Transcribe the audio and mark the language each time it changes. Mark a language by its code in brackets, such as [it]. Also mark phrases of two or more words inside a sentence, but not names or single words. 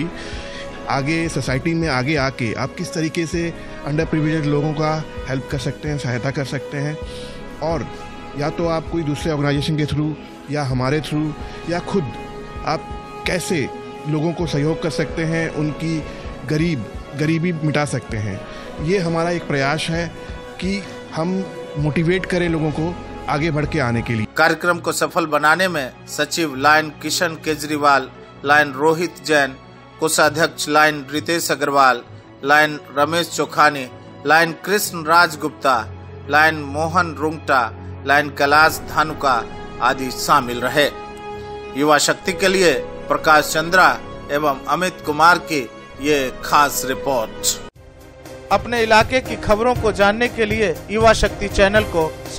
[hi] आगे सोसाइटी में आगे आके आप किस तरीके से [en] under privilege [hi] लोगों का हेल्प कर सकते हैं, सहायता कर सकते हैं, और या तो आप कोई दूसरे ऑर्गेनाइजेशन के थ्रू या हमारे थ्रू या खुद आप कैसे लोगों को सहयोग कर सकते हैं, उनकी गरीबी मिटा सकते हैं। ये हमारा एक प्रयास है कि हम मोटिवेट करें लोगों को आगे बढ़ के आने के लिए। कार्यक्रम को सफल बनाने में सचिव लायन किशन केजरीवाल, लायन रोहित जैन, कोषाध्यक्ष लायन रितेश अग्रवाल, लायन रमेश चोखानी, लायन कृष्ण राज गुप्ता, लायन मोहन रुंगटा, लायन कैलाश धानुका आदि शामिल रहे। युवा शक्ति के लिए प्रकाश चंद्रा एवं अमित कुमार की ये खास रिपोर्ट। अपने इलाके की खबरों को जानने के लिए युवा शक्ति चैनल को